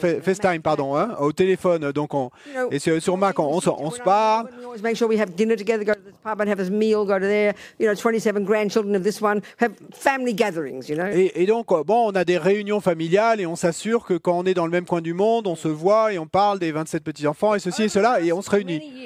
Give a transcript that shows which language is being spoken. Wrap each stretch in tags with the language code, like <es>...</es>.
<fr>FaceTime, pardon, hein, au téléphone. Donc et sur Mac, on se parle.</fr> <en>Make sure we have dinner together, go to this pub and have this meal, go to there. 27 grandchildren of this one, have family gatherings,</en> <fr>Et donc, bon, on a des réunions familiales et on s'assure que quand on est dans le même coin du monde, on se voit et on parle des 27 petits-enfants et ceci et cela et on se réunit.</fr>